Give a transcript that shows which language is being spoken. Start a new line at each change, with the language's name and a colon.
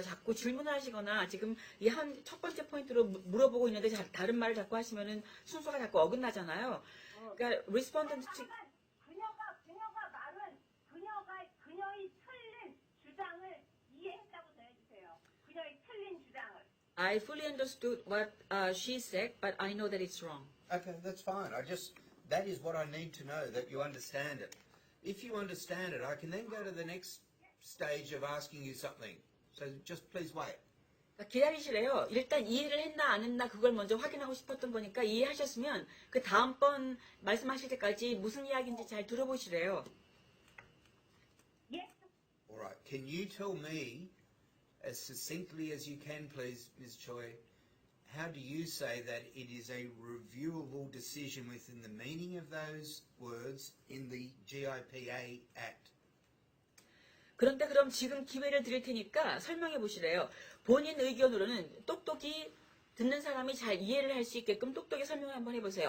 Korean: 자꾸 질문하시거나 지금 이 한 첫 번째 포인트로 물어보고 있는데 다른 말을 자꾸 하시면은 순서가 자꾸 어긋나잖아요. 그러니까 respondent 측 그녀가 말은 그녀의 틀린 주장을 이해했다고 전해주세요. 그녀의 틀린 주장을.
English: I fully understood what she said, but I know that it's wrong. Okay, that's fine. That is what I need to know, that you understand it. If you understand it, I can then go to the next stage of asking you something. So just please wait.
Korean: 기다리시래요. 일단 이해를 했나 안 했나 그걸 먼저 확인하고 싶었던 거니까 이해하셨으면 그 다음번 말씀하실 때까지 무슨 이야기인지 잘 들어보시래요.
English: All right. Can you tell me, as succinctly as you can, please, Ms. Choi, how do you say that it is a reviewable decision within the meaning of those words in the GIPA Act?
Korean: 그런데 그럼 지금 기회를 드릴 테니까 설명해 보시래요. 본인 의견으로는 똑똑히 듣는 사람이 잘 이해를 할 수 있게끔 똑똑히 설명을 한번 해보세요.